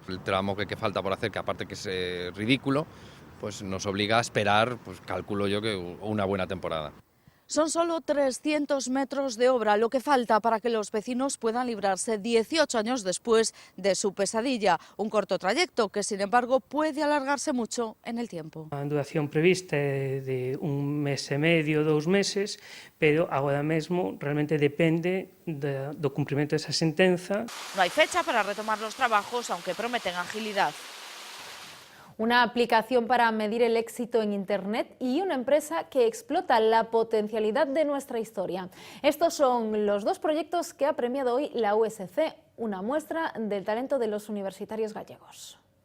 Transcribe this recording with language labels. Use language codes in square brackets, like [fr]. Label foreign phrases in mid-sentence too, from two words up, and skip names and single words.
[es] El tramo que falta por hacer, que aparte que es ridículo, pues nos obliga a esperar, pues calculo yo que una buena temporada. Son solo 300 metros de obra lo que falta para que los vecinos puedan librarse 18 años después de su pesadilla. Un corto trayecto que, sin embargo, puede alargarse mucho en el tiempo. [gl] A duración prevista é de 1 mes e medio, 2 meses, pero agora mesmo realmente depende do cumprimento desa sentenza. [es] No hay fecha para retomar los trabajos, aunque prometen agilidad. Una aplicación para medir el éxito en Internet y una empresa que explota la potencialidad de nuestra historia. Estos son los 2 proyectos que ha premiado hoy la USC, una muestra del talento de los universitarios gallegos.